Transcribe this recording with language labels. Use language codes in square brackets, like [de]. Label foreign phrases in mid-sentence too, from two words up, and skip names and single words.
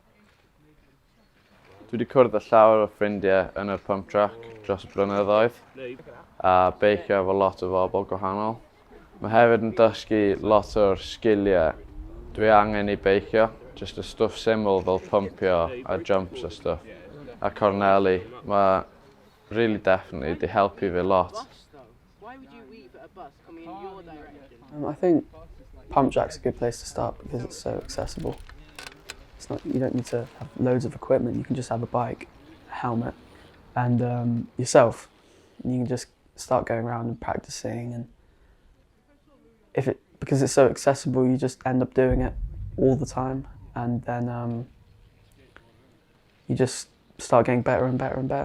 [cy] Dwi wedi cwrdd â llawer o ffrindiau yn y pump track dros y blynyddoedd a beicio efo lot o bobl gwahanol. Mae hefyd yn dysgu lot o'r sgiliau dwi angen i beicio, just y stwff syml fel pumpio a jumps a stwff. A corneli, mae [en] really definitely [cy] di helpu fi lot. [en] Why would you wait for a bus coming in your direction? I think pump track's a good place to start because it's so accessible. It's not, you don't need to have loads of equipment, you can just have a bike, a helmet, and yourself. And you can just start going around and practicing, and because it's so accessible, you just end up doing it all the time, and then you just start getting better and better and better.